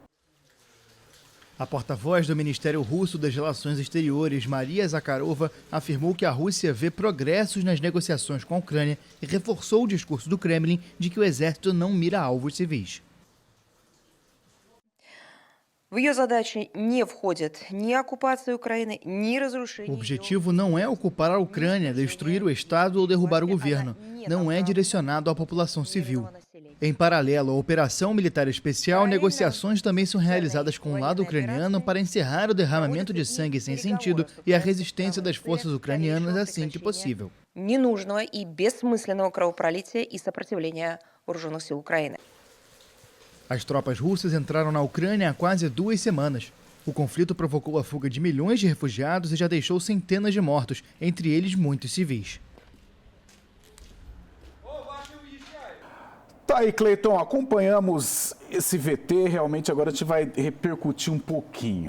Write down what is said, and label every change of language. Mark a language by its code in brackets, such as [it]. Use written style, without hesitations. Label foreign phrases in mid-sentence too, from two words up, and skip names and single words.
[pt] A porta-voz do Ministério Russo das Relações Exteriores, Maria Zakharova, afirmou que a Rússia vê progressos nas negociações com a Ucrânia e reforçou o discurso do Kremlin de que o exército não mira alvos civis. [ru] В ее задачи не входит ни оккупация Украины, ни разрушение. [pt] O objetivo não é ocupar a Ucrânia, destruir o Estado ou derrubar o governo. Não é direcionado à população civil. Em paralelo à operação militar especial, negociações também são realizadas com o lado ucraniano para encerrar o derramamento de sangue sem sentido e a resistência das forças ucranianas assim que possível. [ru] Ненужного и бессмысленного кровопролития и сопротивления вооруженных сил Украины. [pt] As tropas russas entraram na Ucrânia há quase 2 semanas. O conflito provocou a fuga de milhões de refugiados e já deixou centenas de mortos, entre eles muitos civis. Tá aí, Cleiton, acompanhamos esse VT, realmente agora a gente vai repercutir um pouquinho.